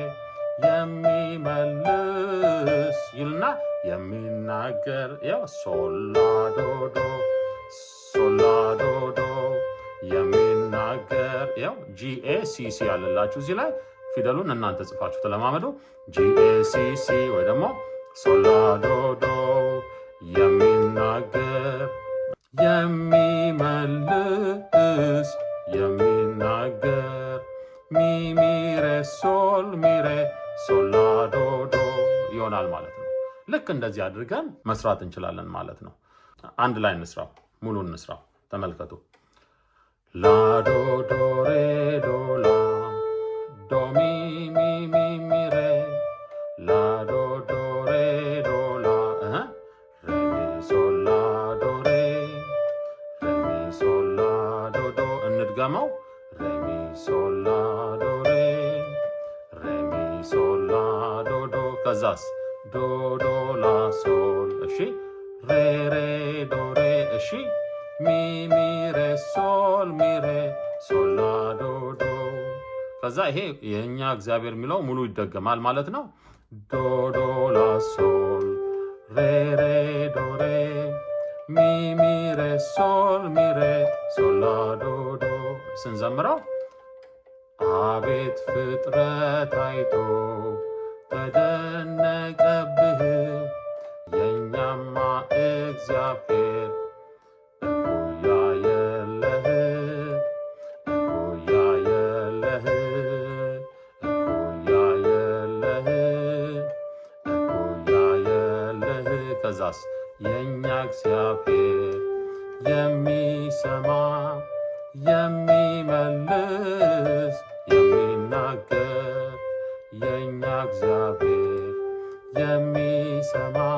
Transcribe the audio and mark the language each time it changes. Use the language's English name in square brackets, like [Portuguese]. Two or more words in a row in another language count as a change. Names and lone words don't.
[Amharic] የሚመልስ ይልና የሚናገር ያው ሶላዶዶ ሶላዶዶ የሚናገር ያው ጂኤ ሲሲ ያለላችሁ እዚህ ላይ ፊደሉን እናንተ ጽፋችሁ ተለማመዱ። ጂኤ ሲሲ ወይ ደግሞ ሶላዶዶ የሚናገር የሚመልስ የሚናገር ሚ ሚ ሬ ሶል ሚ ሬ ሶል ላ ዶ ዶ ይሆናል ማለት ነው። ልክ እንደዚህ አድርገን መስራት እንችላለን ማለት ነው። አንድ ላይ እንስራው፣ ሙሉ እንስራው። ተመልከቱ። ላ ዶ ዶ ሬ ዶ ላ ዶ ሚ ሚ ሚ ሚ ሬ ላ ዶ ዶ ሬ ዶ ላ ሬ ሚ ሶል ላ ዶ ሬ ሬ ሚ ሶል ላ ዶ ዶ እንድገመው። ሬ ሚ ሶል ላ ዶ ሬ ሬ ሚ ሶል ላ ዶ ዶ ከዛስ ዶ ዶ ላ ሶል። እሺ ሬ ሬ ዶ ሬ። እሺ ሚ ሚ ሬ ሶል ሚ ሬ ሶል ላ ዶ ዶ። ከዛ ይሄ የኛ እግዚአብሔር የሚለው ሙሉ ይደገማል ማለት ነው። ዶ ዶ ላ ሶል ሬ ሬ ዶ ሬ ሚ ሚ ሬ ሶል ሚ ሬ ሶል ላ ዶ ዶ። ስንዘምረው አቤት ፍጥረት አይቶ ተደነቀብህ የኛማ እግዚአብሔር እኩያ የለህ እኩያ የለህ እኩያ የለህ እኩያ የለህ። ከዛስ የኛ እግዚአብሔር የሚሰማ የሚመልስ የሚናገር የኛ እግዚአብሔር የሚሰማ